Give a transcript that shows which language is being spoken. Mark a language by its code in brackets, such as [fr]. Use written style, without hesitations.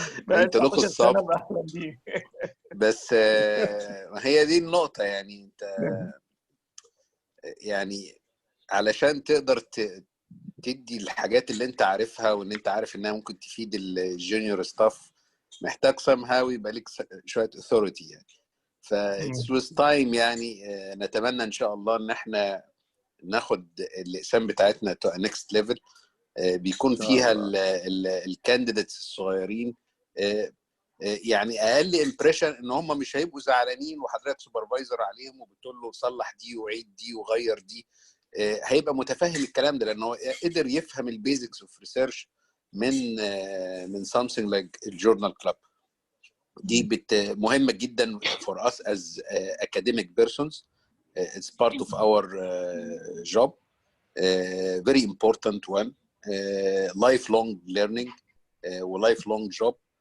[ar] انتوا لكم السبق. بس هي دي النقطه يعني. انت يعني علشان تقدر تدي الحاجات اللي انت عارفها وان انت عارف انها ممكن تفيد الجونيور ستاف، محتاج [en] somehow [ar] يبقى لك شويه [en] authority [ar] يعني. ف [en] it's with time [ar] يعني. نتمنى ان شاء الله ان احنا ناخد الاقسام بتاعتنا [en] to a next level [ar] بيكون فيها الكانديديتس الصغيرين يعني اقل امبريشن ان هم مش هيبقوا زعلانين وحضرتك سوبرفايزر عليهم وبتقول له صلح دي وعيد دي وغير دي. هيبقى متفهم الكلام ده لانه قدر يفهم البيزكس اوف ريسيرش من [en] something like [ar] الجورنال كلاب. دي مهمه جدا [en] for us as academic persons. It's part of our job. Very important one. Lifelong learning و lifelong job.